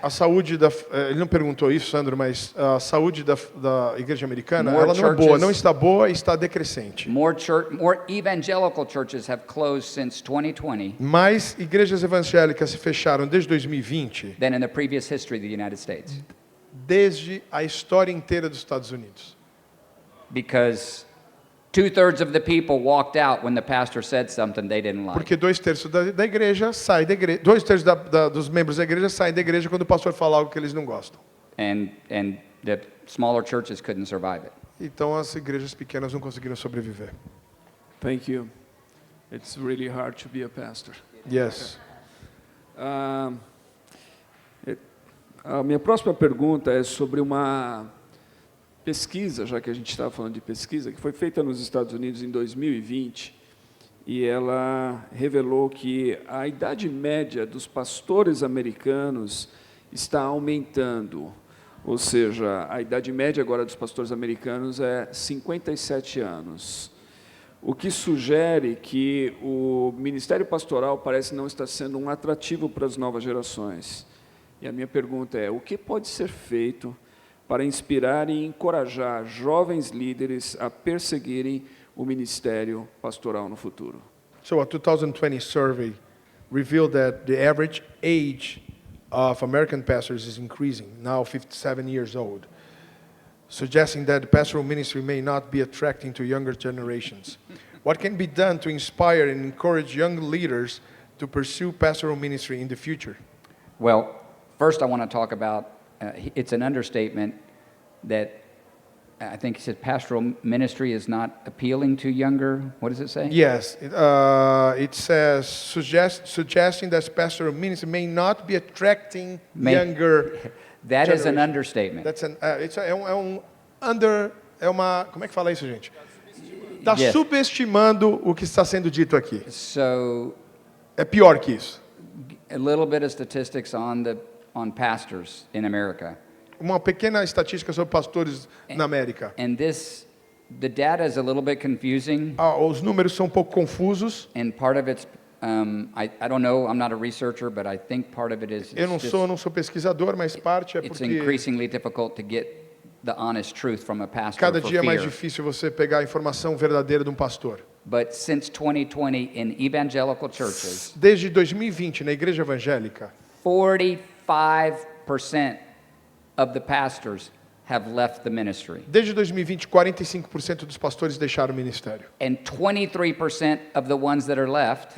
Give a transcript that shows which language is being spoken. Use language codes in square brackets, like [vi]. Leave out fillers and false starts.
[pt] A saúde ele não perguntou isso, Sandro, mas a saúde da igreja americana, [en] More [pt] ela não é boa, [en] churches- [pt] não está boa e está decrescente. [en] More evangelical churches have closed since 2020 [pt] Mais igrejas evangélicas se fecharam desde 2020, [en] than in the previous history of the United States, [pt] desde a história inteira dos Estados Unidos. [en] because 2/3 of the people walked out when the pastor said something they didn't like. [pt] Porque 2/3 da igreja sai da igreja, 2/3 dos membros da igreja saem da igreja quando o pastor fala algo que eles não gostam. [en] And the smaller churches couldn't survive it. [pt] Então as igrejas pequenas não conseguiram sobreviver. [en] Thank you. It's really hard to be a pastor. Yes. [pt] A minha próxima pergunta é sobre uma pesquisa, já que a gente estava falando de pesquisa, que foi feita nos Estados Unidos em 2020, e ela revelou que a idade média dos pastores americanos está aumentando. Ou seja, a idade média agora dos pastores americanos é 57 anos. O que sugere que o ministério pastoral parece não estar sendo um atrativo para as novas gerações. E a minha pergunta é, o que pode ser feito para inspirar e encorajar jovens líderes a perseguirem o ministério pastoral no futuro? [en] So a 2020 survey revealed that the average age of American pastors is increasing, now 57 years old, suggesting that the pastoral ministry may not be attracting to younger generations. What can be done to inspire and encourage young leaders to pursue pastoral ministry in the future? Well, first I want to talk about, it's an understatement that I think he said pastoral ministry is not appealing to younger, what does it say? Yes, it says suggesting that pastoral ministry may not be attracting younger. That is an generation. understatement. [pt] That's como é que fala isso, gente? Está [en] Yes. [pt] subestimando o que está sendo dito aqui. [en] So [pt] É pior que isso. [en] a little bit of statistics on pastors in America. [pt] uma pequena estatística sobre pastores na América. [en] And the data is a little bit confusing, [pt] Os números são um pouco confusos. [en] and part of it's, I don't know, I'm not a researcher, but I think part of it is [pt] Eu não sou pesquisador, mas parte é [en] it's [pt] porque [en] increasingly difficult to get the honest truth from a pastor [pt] cada [en] for [pt] dia é mais [en] fear. [pt] difícil você pegar a informação verdadeira de um pastor. [en] But since 2020 in evangelical churches, [pt] Desde 2020, na igreja evangélica, [en] 45% of the pastors have left the ministry. [pt] desde 2020, 45% dos pastores deixaram o ministério. [en] And 23% of the ones that are left